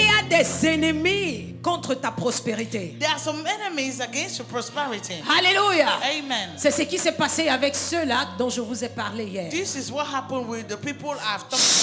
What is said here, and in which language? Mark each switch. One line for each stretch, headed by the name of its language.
French: y a des ennemis contre ta prospérité.
English: There are some enemies against your prosperity. Alléluia. Amen.
French: C'est ce qui s'est passé avec ceux-là dont je vous ai parlé hier.
English: This is what happened with the people I've talked to you